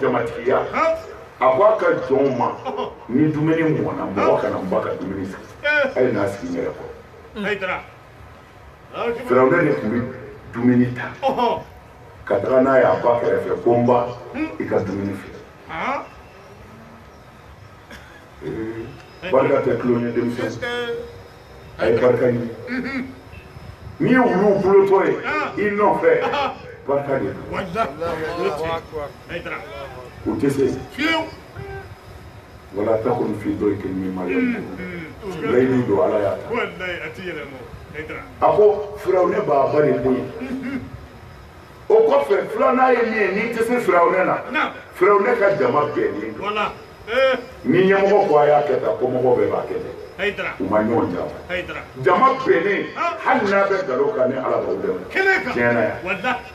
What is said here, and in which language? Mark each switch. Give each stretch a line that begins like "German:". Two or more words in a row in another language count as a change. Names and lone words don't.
Bambara: jamatigiya a ko a ka jɔnw ma ni dumuni mɔna mɔgɔ kana n ba ka dumuni sigi a ye n'a sigi n yɛrɛ kɔrɔ Firawuna de tun bɛ dumuni ta ka taga n'a ye a ba kɛrɛfɛ ko n ba i ka dumuni filɛ barika tɛ tulon ye denmisɛnw a ye barika ɲini n'i ye wuluw bolotɔ ye i nɔfɛ barika de don o tɛ se
Arabic: ولا تكن في ضيق مما يمكرون
Bambara: layidu don ala y'a ta a ko Firawuna b'a ba de bonya o kɔfɛ filanan ye min ye n'i tɛ se Firawuna na Firawuna ka jama bɛnnen don ni ɲɛmɔgɔ ko a y'a kɛ tan ko mɔgɔ bɛɛ b'a kɛ tan u ma ɲɔgɔn janfa jama bɛnnen hali n'a bɛ nkalon kan ni ala b'aw dɛmɛ tiɲɛ na yan